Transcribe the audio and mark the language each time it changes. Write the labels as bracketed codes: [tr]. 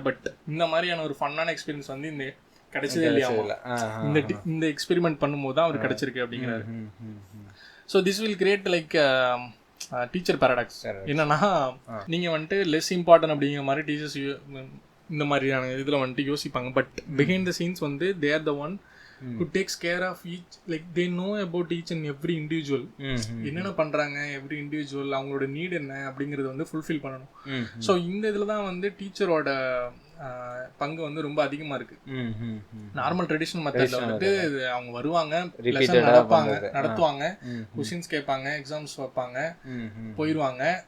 [ta] But இந்த மாதிரியான ஒரு ஃபன்னான எக்ஸ்பீரியன்ஸ் வந்து இந்த கிடைச்சதே இல்லையா, இந்த எக்ஸ்பெரிமெண்ட் பண்ணும்போது தான் அவர் கிடைச்சிருக்கு அப்படிங்கிறாரு. [en] So this will create like teacher paradox. [ta] என்னன்னா நீங்க வந்துட்டு லெஸ் இம்பார்ட்டன்ட் அப்படிங்கிற மாதிரி டீச்சர்ஸ் இந்த மாதிரியான இதில் வந்துட்டு யோசிப்பாங்க. [en] but behind the scenes [ta] வந்து [en] They are the one who takes care of each, like they know about each and every individual. [ta] என்னென்ன பண்றாங்க எவ்ரி இண்டிவிஜுவல், அவங்களோட நீட் என்ன அப்படிங்கறது வந்து ஃபுல்ஃபில் பண்ணணும். ஸோ இந்த இதில் தான் வந்து டீச்சரோட பங்கு வந்து ரொம்ப அதிகமா இருக்கு. நார்மல் ட்ரெடிஷனல் மெத்தட்ல வந்துட்டு அவங்க வருவாங்க, நடத்துவாங்க, கொஸ்டின்ஸ் கேட்பாங்க, எக்ஸாம்ஸ் வைப்பாங்க, போயிடுவாங்க.